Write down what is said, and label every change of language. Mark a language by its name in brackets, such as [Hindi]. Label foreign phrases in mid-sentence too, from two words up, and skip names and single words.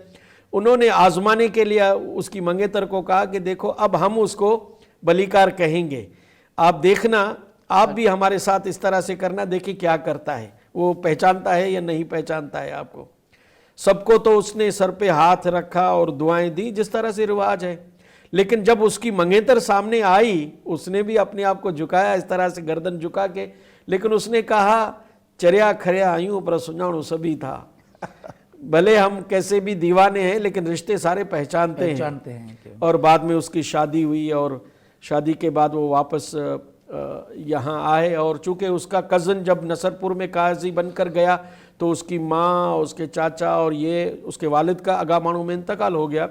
[Urdu] انہوں نے آزمانے کے لیے اس کی منگیتر کو کہا کہ دیکھو اب ہم اس کو بلیکار کہیں گے، آپ دیکھنا، آپ بھی ہمارے ساتھ اس طرح سے کرنا، دیکھیں کیا کرتا ہے، وہ پہچانتا ہے یا نہیں پہچانتا ہے آپ کو. سب کو تو اس نے سر پہ ہاتھ رکھا اور دعائیں دی جس طرح سے رواج ہے. لیکن جب اس کی منگیتر سامنے آئی، اس نے بھی اپنے آپ کو جھکایا اس طرح سے، گردن جھکا کے. لیکن اس نے کہا [Sindhi] चरिया खरिया आयूं पर सुञाणो सभी था। [Urdu] بھلے ہم کیسے بھی دیوانے ہیں لیکن رشتے سارے پہچانتے ہیں. اور بعد میں اس کی شادی ہوئی اور شادی کے بعد وہ واپس یہاں آئے، اور چونکہ اس کا کزن جب نصرپور میں قاضی بن کر گیا تو اس کی ماں، اس کے چچا اور یہ اس کے والد کا اگامانو میں انتقال ہو گیا.